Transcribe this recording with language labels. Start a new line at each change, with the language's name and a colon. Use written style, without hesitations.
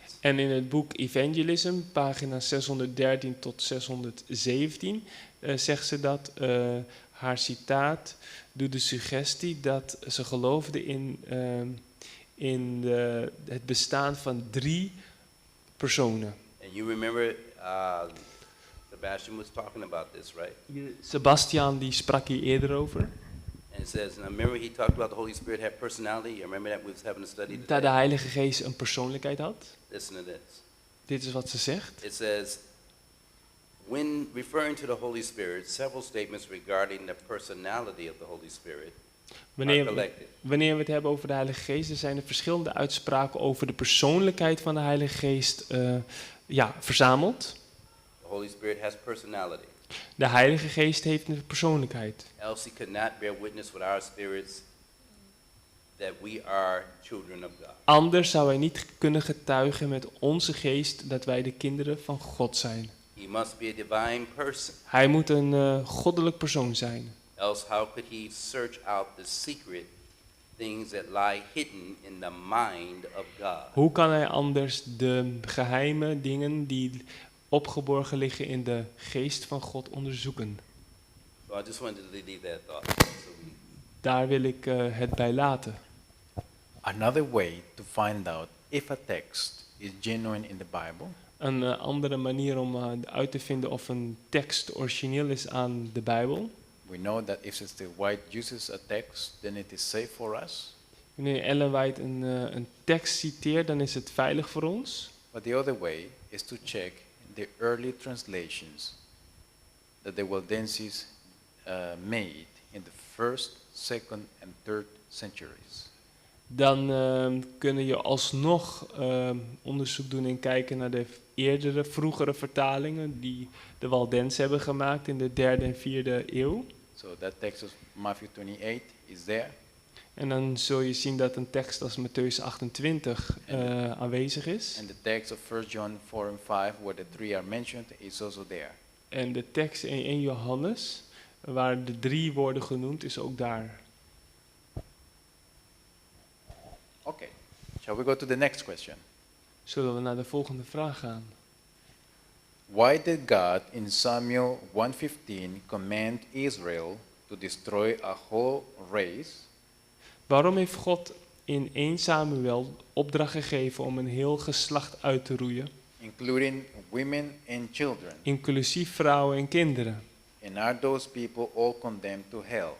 Dutch: En in het boek Evangelism, pagina 613 tot 617, zegt ze dat haar citaat doet de suggestie dat ze geloofde in het bestaan van drie personen.
English: And you remember Sebastian was talking about this, right?
Dutch: Sebastian die sprak hier eerder over.
English: And it says, and I remember he talked about the Holy Spirit had personality. You remember that we was having a study
Dutch: Dat
English: today?
Dutch: de Heilige Geest een persoonlijkheid had.
English: Listen to this.
Dutch: Dit is wat ze zegt.
English: It says, when referring to the Holy Spirit, several statements regarding the personality of the Holy Spirit are collected.
Dutch: Wanneer we het hebben over de Heilige Geest, er zijn er verschillende uitspraken over de persoonlijkheid van de Heilige Geest verzameld.
English: The Holy Spirit has personality.
Dutch: De Heilige Geest heeft een persoonlijkheid.
English: Else he could not bear witness with our spirits that we are children of God.
Dutch: Anders zou hij niet kunnen getuigen met onze geest dat wij de kinderen van God zijn.
English: He must be a divine person.
Dutch: Hij moet een goddelijk persoon zijn.
English: Else how could he search out the secret things that lie hidden in the mind of God?
Dutch: Hoe kan hij anders de geheime dingen die opgeborgen liggen in de geest van God onderzoeken?
English: So I just wanted to leave that thought. So we
Dutch: daar wil ik het bij laten.
English: Another way to find out if a text is genuine in the Bible
Dutch: Een andere manier om uit te vinden of een tekst origineel is aan de Bijbel.
English: we know that if Sister White uses a text, then it is safe for us.
Dutch: Wanneer Ellen White een tekst citeert, dan is het veilig voor ons.
English: But the other way is to check the early translations that the Waldenses made in the first, second, and third centuries.
Dutch: Dan kun je alsnog onderzoek doen en kijken naar de eerdere, vroegere vertalingen die de Waldenzen hebben gemaakt in de 3e en 4e eeuw.
English: So that text of Matthew 28 is there.
Dutch: En dan zul je zien dat een tekst als Mattheüs 28 aanwezig is.
English: And the text of 1 John 4 and 5, where the three are mentioned, is also there.
Dutch: En de tekst in 1 Johannes, waar de 3 worden genoemd, is ook daar.
English: Okay. Shall we go to the next question?
Dutch: Zullen we naar de volgende vraag gaan?
English: Why did God in Samuel 1:15 command Israel to destroy a whole race,
Dutch: Waarom heeft God in 1 Samuel opdracht gegeven om een heel geslacht uit te roeien,
English: including women and children?
Dutch: inclusief vrouwen en kinderen?
English: And are those people all condemned to hell?